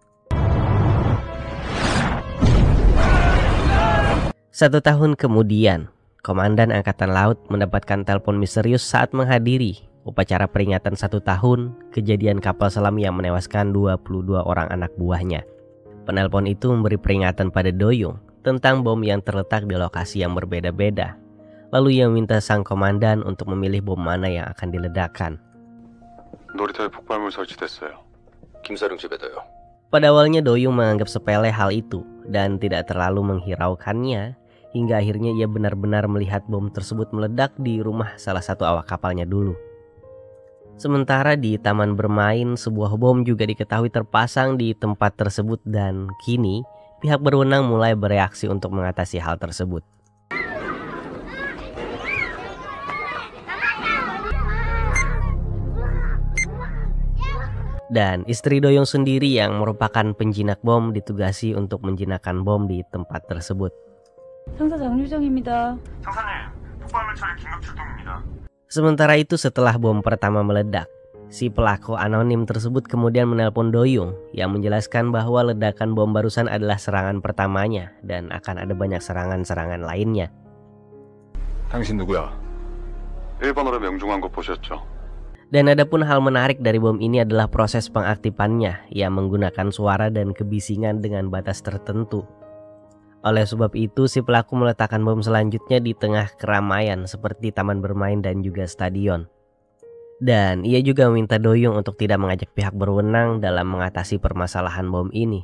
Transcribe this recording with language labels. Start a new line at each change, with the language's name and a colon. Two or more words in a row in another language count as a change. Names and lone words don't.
Indonesian: 1 tahun kemudian, Komandan Angkatan Laut mendapatkan telepon misterius saat menghadiri upacara peringatan 1 tahun kejadian kapal selam yang menewaskan 22 orang anak buahnya. Penelpon itu memberi peringatan pada Do-young tentang bom yang terletak di lokasi yang berbeda-beda. Lalu ia meminta sang komandan untuk memilih bom mana yang akan diledakkan.
Korean: 놀이터에 폭발물 설치됐어요. 김사령 집에도요.
Indonesian: Pada awalnya Do-young menganggap sepele hal itu dan tidak terlalu menghiraukannya, hingga akhirnya ia benar-benar melihat bom tersebut meledak di rumah salah satu awak kapalnya dulu. Sementara di taman bermain, sebuah bom juga diketahui terpasang di tempat tersebut dan kini pihak berwenang mulai bereaksi untuk mengatasi hal tersebut. Dan istri Do-young sendiri yang merupakan penjinak bom ditugasi untuk menjinakkan bom di tempat tersebut.
Korean: 상사 장유정입니다. 상사님, 폭발물 처리 긴급 출동입니다.
Indonesian: Sementara itu setelah bom pertama meledak, si pelaku anonim tersebut kemudian menelpon Do-young yang menjelaskan bahwa ledakan bom barusan adalah serangan pertamanya dan akan ada banyak serangan-serangan lainnya.
Korean: 당신 누구야? 일본어로 명중한 거 보셨죠?
Indonesian: Dan adapun hal menarik dari bom ini adalah proses pengaktifannya yang menggunakan suara dan kebisingan dengan batas tertentu. Oleh sebab itu, si pelaku meletakkan bom selanjutnya di tengah keramaian seperti taman bermain dan juga stadion. Dan ia juga meminta Do-young untuk tidak mengajak pihak berwenang dalam mengatasi permasalahan bom ini.